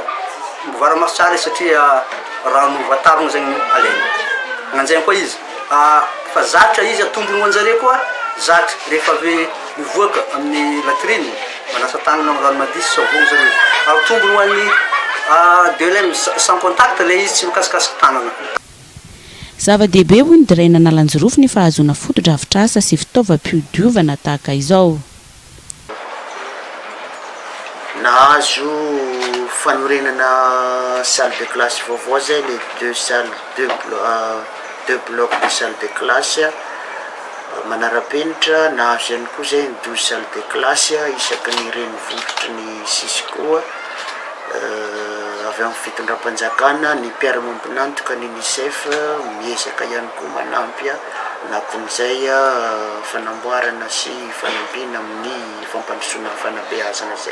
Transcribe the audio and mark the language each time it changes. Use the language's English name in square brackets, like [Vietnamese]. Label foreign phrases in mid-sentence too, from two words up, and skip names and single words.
[Malagasy] Voara-maso tsara satria rano vatarona zegny alainy. Mananjay koa izy fa zatra izy atombony anjareo koa zatra rehefa avy mivoaka amin'ny latrine manasa tagnana amin'ny rano madisy savony zareo. Ary tombony ho an'ny DLM [French] sans contact [Malagasy] le izy tsy mikasikasiky tagnana. Zava-dehibe hoy ny drainina Analanjorofo ny fahazoana fotodrafitrasa sy fitaovam-pidiovana tahaka izao. Nahazo fanorenana [French] salle de classe [Malagasy] vaovao zay le [French] deux blocs de salle de classe [Malagasy] manara-penitra. Nahazo ihany koa zay 12 [French] salle de classe [Malagasy] isaky ny renivohitry ny Cisco avy amin'ny fitondram-panjakana. Ny mpiara-mampinantoka ny UNICEF miezaka ihany koa manampy nakon'izay fanamboarana sy fanampiana amin'ny fampandrosoana fanabeazana zay.